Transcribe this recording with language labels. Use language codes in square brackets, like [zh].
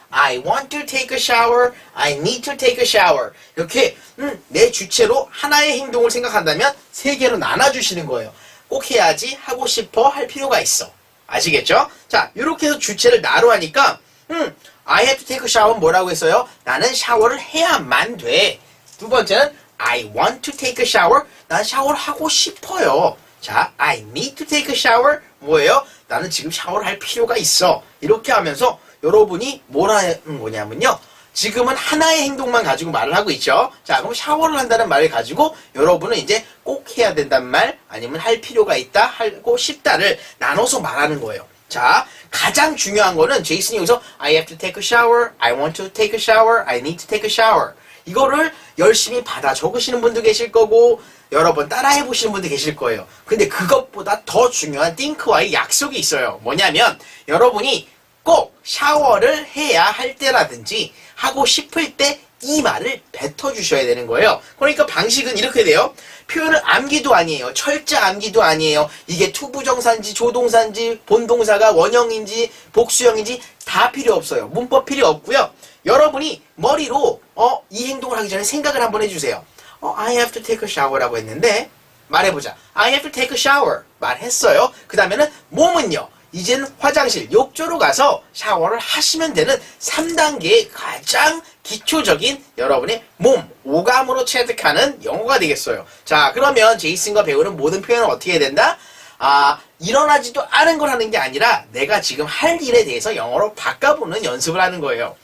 [en] I want to take a shower. I need to take a shower. [ko] 이렇게 내 주체로 하나의 행동을 생각한다면 세 개로 나눠주시는 거예요. 꼭 해야지, 하고 싶어, 할 필요가 있어. 아시겠죠? 자, 이렇게 해서 주체를 나로 하니까 I have to take a shower 뭐라고 했어요? 나는 샤워를 해야만 돼. 두 번째는 I want to take a shower. 난 샤워를 하고 싶어요. 자, I need to take a shower. 뭐예요? 나는 지금 샤워를 할 필요가 있어. 이렇게 하면서 여러분이 뭘 하는 거냐면요. 지금은 하나의 행동만 가지고 말을 하고 있죠. 자, 그럼 샤워를 한다는 말을 가지고 여러분은 이제 꼭 해야 된다는 말, 아니면 할 필요가 있다, 하고 싶다를 나눠서 말하는 거예요. [en] 자, 가장 중요한 거는 제이슨이 여기서 I have to take a shower, I want to take a shower, I need to take a shower. [ko] 이거를 열심히 받아 적으시는 분도 계실 거고 여러 번 따라해 보시는 분도 계실 거예요. 근데 그것보다 더 중요한 think와의 약속이 있어요. 뭐냐면 여러분이 꼭 샤워를 해야 할 때라든지 하고 싶을 때 이 말을 뱉어주셔야 되는 거예요. 그러니까 방식은 이렇게 돼요. 표현을 암기도 아니에요. 철자 암기도 아니에요. 이게 투부정사인지 조동사인지 본동사가 원형인지 복수형인지 다 필요 없어요. 문법 필요 없고요. 여러분이 머리로 이 행동을 하기 전에 생각을 한번 해주세요. [en] I have to take a shower 라고 했는데 말해보자. I have to take a shower 말했어요. [ko] 그 다음에는 몸은요. 이제는 화장실, 욕조로 가서 샤워를 하시면 되는 3단계의 가장 기초적인 여러분의 몸, 오감으로 체득하는 영어가 되겠어요. 자, 그러면 제이슨과 배우는 모든 표현은 어떻게 해야 된다? 일어나지도 않은 걸 하는 게 아니라 내가 지금 할 일에 대해서 영어로 바꿔보는 연습을 하는 거예요.